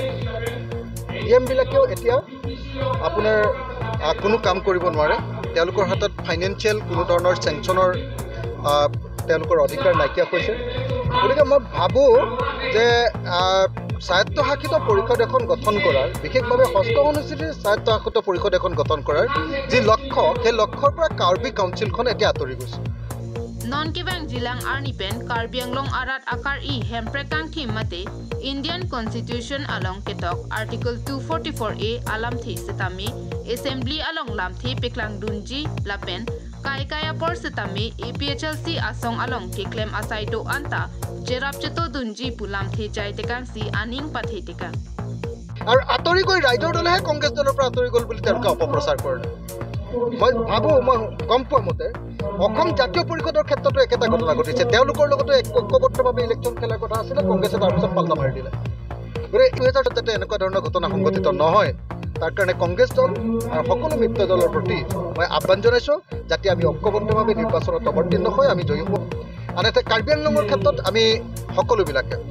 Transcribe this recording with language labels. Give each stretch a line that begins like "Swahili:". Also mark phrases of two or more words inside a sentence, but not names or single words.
Assamese: ইএম বিলাকেও এতিয়া আপোনাৰ কোনো কাম কৰিব নোৱাৰে তেওঁলোকৰ হাতত ফাইনেন্সিয়েল কোনো ধৰণৰ চেংচনৰ তেওঁলোকৰ অধিকাৰ নাইকিয়া হৈছে গতিকে মই ভাবোঁ যে স্বায়ত্তশাসিত পৰিষদ এখন গঠন কৰাৰ বিশেষভাৱে ষষ্ঠ অনুসূচীৰ স্বায়ত্তশাসিত পৰিষদ এখন গঠন কৰাৰ যি লক্ষ্য সেই লক্ষ্যৰ পৰা কাৰ্বি কাউন্সিলখন এতিয়া আঁতৰি গৈছে
Karbi: Non Kibang Jilang Arnipen Karbianglong Arat Akar I Hemprekang Thim Mate Indian Constitution along Ketok Article 244A Alam Thi Setami Assembly along Lam Thi Peklang Dunji Lapen Kaikaya Por Setami APHLC Asong along Kiklem Asaito Anta Jerapcheto Dunji Pulam Thi Jai Tekang Si Aning Pathe Tekang
Assamese: আৰু আঁতৰি গৈ ৰাইজৰ দলেহে কংগ্ৰেছ দলৰ পৰা আঁতৰি গ'ল বুলি তেওঁলোকে অপপ্ৰচাৰ কৰে মই ভাবোঁ মই গম পোৱা মতে অসম জাতীয় পৰিষদৰ ক্ষেত্ৰতো একেটা ঘটনা ঘটিছে তেওঁলোকৰ লগতো ঐক্যবদ্ধভাৱে ইলেকশ্যন খেলাৰ কথা আছিলে কংগ্ৰেছে তাৰপিছত পাল্টা মাৰি দিলে গতিকে 2000 যাতে এনেকুৱা ধৰণৰ ঘটনা সংঘটিত নহয় তাৰ কাৰণে কংগ্ৰেছ দল আৰু সকলো মিত্ৰ দলৰ প্ৰতি মই আহ্বান জনাইছোঁ যাতে আমি ঐক্যবদ্ধভাৱে নিৰ্বাচনত অৱতীৰ্ণ হৈ আমি জয়ী হওঁ আনহাতে কাৰ্বি আংলঙৰ ক্ষেত্ৰত আমি সকলোবিলাকে